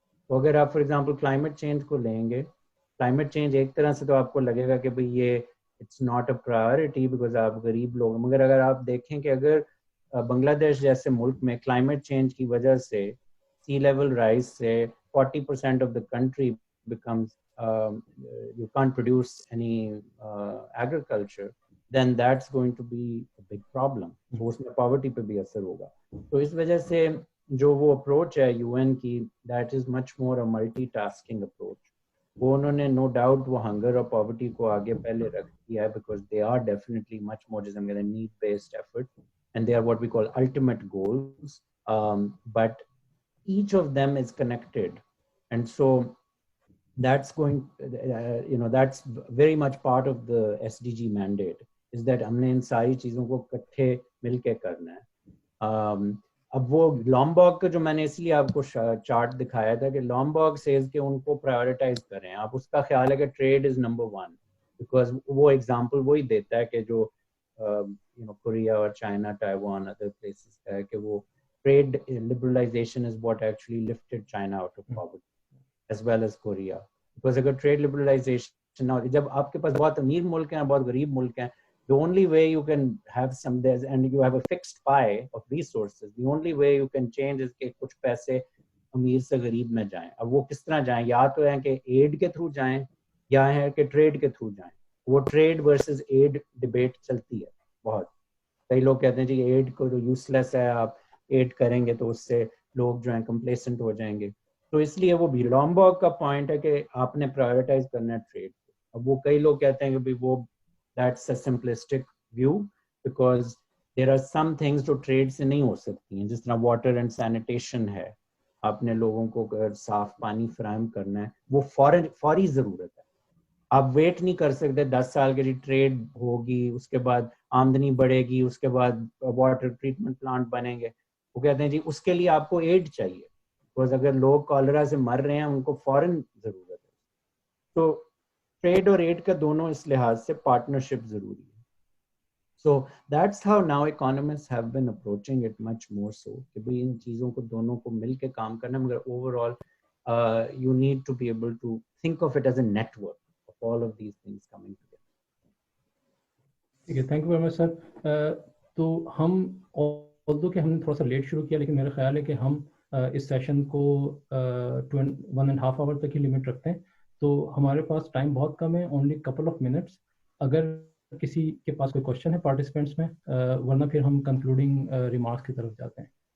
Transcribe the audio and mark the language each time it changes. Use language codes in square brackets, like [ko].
[ur] تو اگر آپ فار ایگزامپل کلائمیٹ چینج کو لیں گے, کلائمیٹ چینج ایک طرح سے تو آپ کو لگے گا کہ بھئی یہ it's not a priority because آپ غریب لوگ, مگر اگر آپ دیکھیں کہ اگر بنگلہ دیش جیسے ملک میں کلائمیٹ چینج کی وجہ سے سی لیول رائز سے 40% of the country becomes you can't produce any agriculture, then that's going to be a big problem. So اس میں poverty پہ بھی اثر ہوگا. تو اس وجہ سے جو وہ اپروچ ہے یو این کی, that is much more a multi-tasking approach. [en] وہ انہوں نے no doubt وہ hunger اور poverty کو آگے پہلے رکھ دیا ہے because they are definitely much more جیسے ہم کہتے ہیں need based effort and they are what we call ultimate goals, but each of them is connected, and so that's going that's very much part of the SDG mandate, is that ہم نے ان ساری چیزوں کو اکٹھے مل کے کرنا ہے. [ur] اب وہ لومبرگ کا جو میں نے اس لیے آپ کو چارٹ دکھایا تھا کہ لومبرگ سیز کہ ان کو پرائیورٹائز کریں, آپ اس کا خیال ہے کہ ٹریڈ از نمبر 1 بیکاز وہ ایگزامپل وہی دیتا ہے کہ جو [en] Korea or China, Taiwan, other places کا ہے کہ وہ trade liberalization is what actually lifted China out of poverty as well as Korea. Because اگر trade liberalization نہ ہوتی, جب آپ کے پاس بہت امیر ملک ہیں بہت غریب ملک ہیں, the only way you can have some there and you have a fixed pie of resources, the only way you can change is کہ کچھ پیسے امیر سے غریب میں جائیں. [ur] اب وہ کس طرح جائیں, یا تو ہے کہ ایڈ کے تھرو جائیں یا ہے کہ ٹریڈ کے تھرو جائیں. وہ ٹریڈ ورسز ایڈ ڈبیٹ چلتی ہے بہت. کئی لوگ کہتے ہیں جی ایڈ کو تو یوز لیس ہے, آپ ایڈ کریں گے تو اس سے لوگ جو ہیں کمپلیسنٹ ہو جائیں گے. تو اس لیے وہ بھی لامبورگ کا پوائنٹ ہے کہ آپ نے پرائیویٹائز کرنا ہے ٹریڈ. اب وہ کئی لوگ کہتے ہیں کہ وہ that's a simplistic view because there are some things جو ٹریڈ سے نہیں ہو سکتی ہیں, جس طرح واٹر اینڈ سینیٹیشن ہے. آپ نے لوگوں کو اگر صاف پانی فراہم کرنا ہے وہ فوری ضرورت ہے. آپ ویٹ نہیں کر سکتے 10 سال کے لیے, ٹریڈ ہوگی اس کے بعد آمدنی بڑھے گی, اس کے بعد واٹر ٹریٹمنٹ پلانٹ بنیں گے. وہ کہتے ہیں جی اس کے لیے آپ کو ایڈ چاہیے, بکاز اگر لوگ کالرا سے مر رہے ہیں ان کو فوراً ضرورت ہے. تو ٹریڈ اور ایڈ کا دونوں اس لحاظ سے پارٹنرشپ ضروری ہے. [en] So that's how now economists have been approaching it much more so کہ بھئی ان چیزوں کو دونوں کو مل کے کام کرنا, مگر overall you need to be able to think of it as a network of all of these things coming together. [ur] ٹھیک ہے, تھینک یو ویری مچ سر. تو ہم although کہ ہم نے تھوڑا سا لیٹ شروع کیا, لیکن میرا خیال ہے کہ ہم اس سیشن کو 1.5 آور تک ہی لمٹ رکھتے ہیں. تو ہمارے پاس ٹائم بہت کم ہے, اونلی کپل آف منٹس. اگر کسی کے پاس کوئی کوشچن ہے پارٹیسپینٹس میں, ورنہ پھر ہم کنکلوڈنگ ریمارکس کی طرف جاتے ہیں.